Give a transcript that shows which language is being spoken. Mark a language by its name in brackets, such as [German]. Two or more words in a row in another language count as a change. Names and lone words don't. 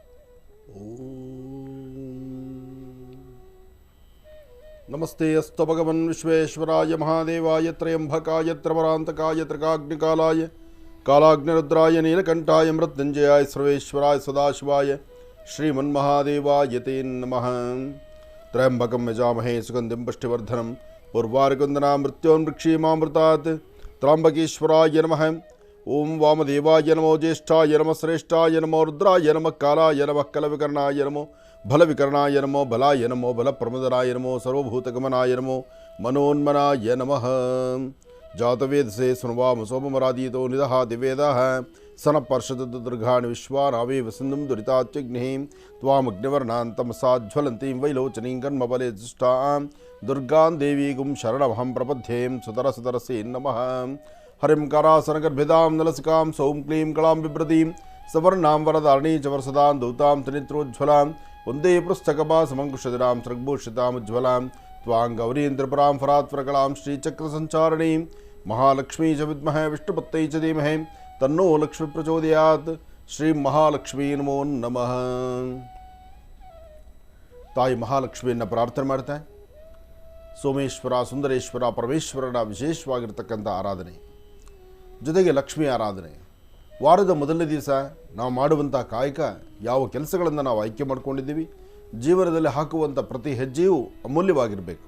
[Sanskrit] ನಮಸ್ತೆ ಅಸ್ತು ಭಗವನ್ ವಿಶ್ವೇಶ್ವರಾಯ ಮಹಾದೇವಾಯ ತ್ರಯಂಬಕಾಯ ತ್ರವರಾಂತಕಾಯ ತ್ರಿಕಾಗ್ನಿಕಾಲಾಯ ಕಾಲಾಗ್ನಿರುದ್ರಾಯ ನೀಲಕಂಠಾಯ ಮೃತ್ಯುಂಜಯಾಯ ಸರ್ವೇಶ್ವರಾಯ ಸದಾಶಿವಾಯ ಶ್ರೀಮನ್ಮಹಾದೇವಾಯ ತೇ ನಮಃ. ತ್ರಯಂಬಕಂ ಯಜಾಮಹೇ ಸುಗಂಧಿಂ ಪುಷ್ಟಿವರ್ಧನಂ ಉರ್ವಾರುಕಂದನಾ ಮೃತ್ಯೋನ್ಮೃಕ್ಷೀಮಾಮೃತಾತ್. ತ್ರ್ಯಂಬಕೇಶ್ವರಾಯ ನಮಃ. ಓಂ ವಾಮದೇವಾಯ ನಮೋ ಜ್ಯೇಷ್ಠಾಯ ನಮಃ ಶ್ರೇಷ್ಠಾಯ ನಮೋ ರುದ್ರಾಯ ನಮಃ ಕಾಲಾಯ ನಮಃ ಕಲವಿಕರ್ಣಾಯ ನಮೋ ಬಲವಿಕರ್ಣಾಯ ನಮೋ ಬಲಾಯ ನಮೋ ಬಲಪ್ರಮದನಾಯ ನಮೋ ಸರ್ವಭೂತಗಮನಾಯ ನಮೋ ಮನೋನ್ಮನಾಯ ನಮಃ. ಜಾತವೇದಸೆ ಸುನವಾಮ ಸೋಮರಾದೀತೋ ನಿದಹ ದಿವೇದಃ ಸನ ಪರ್ಷದುರ್ಗಾಣಿ ವಿಶ್ವಾನಾವೇವ ಸಿಂಧುಂ ದುರಿತಾತ್ಯಗ್ನಿಃ ತ್ವಾಮಗ್ನಿವರ್ಣಾಂತಮಸಾಜ್ವಲಂತೀಂ ವೈಲೋಚನೀಂ ಕರ್ಮಬಲೆ ದುಷ್ಟಾಂ ದುರ್ಗಾಂ ದೇವೀಗುಂ ಶರಣಮಹಂ ಪ್ರಪದ್ಯೇಂ ಸುತರಸುತರಸೇ ನಮಃ. ಹರಿಂ ಕರಾಸನಗರ್ಭಿದಾಂ ನಲಸಿಕಾಂ ಸೌಂ ಕ್ಲೀಂ ಕಳಾಂ ಬಿಭ್ರತೀಂ ಸವರ್ಣಾಂ ವರದಾರಣೀ ಚ ವರಸದಾಂ ದೌತಾಂ ತ್ರಿನೇತ್ರೋಜ್ವಲಾಂ ವಂದೇ ಪೃಷ್ಠಕಪಾಸಮಂಕುಶದಿರಾಂ ಸೃಗ್ಭೂಷಿತಾಂ ತ್ವಾಂ ಗೌರೀಂ ತ್ರಿಪುರಾಂ ಫರಾತ್ಪರಕಲಾಂ ಶ್ರೀಚಕ್ರಸಂಚಾರಣೀಂ ಮಹಾಲಕ್ಷ್ಮೀ ಚ ವಿದ್ಮಹೇ ವಿಷ್ಣುಪತ್ತೈ ಚ ಧೀಮಹಿ ತನ್ನೋ ಲಕ್ಷ್ಮೀ ಪ್ರಚೋದಯಾತ್. ಶ್ರೀ ಮಹಾಲಕ್ಷ್ಮೀ ನಮೋ ನಮಃ. [Kannada] ತಾಯಿ ಮಹಾಲಕ್ಷ್ಮಿಯನ್ನು ಪ್ರಾರ್ಥನೆ ಮಾಡ್ತಾ, ಸೋಮೇಶ್ವರ ಸುಂದರೇಶ್ವರ ಪರಮೇಶ್ವರನ ವಿಶೇಷವಾಗಿರ್ತಕ್ಕಂಥ ಆರಾಧನೆ ಜೊತೆಗೆ ಲಕ್ಷ್ಮೀ ಆರಾಧನೆ. ವಾರದ ಮೊದಲನೇ ದಿವಸ ನಾವು ಮಾಡುವಂಥ ಕಾಯಕ, ಯಾವ ಕೆಲಸಗಳನ್ನು ನಾವು ಆಯ್ಕೆ ಮಾಡ್ಕೊಂಡಿದ್ದೀವಿ, ಜೀವನದಲ್ಲಿ ಹಾಕುವಂಥ ಪ್ರತಿ ಹೆಜ್ಜೆಯೂ ಅಮೂಲ್ಯವಾಗಿರಬೇಕು.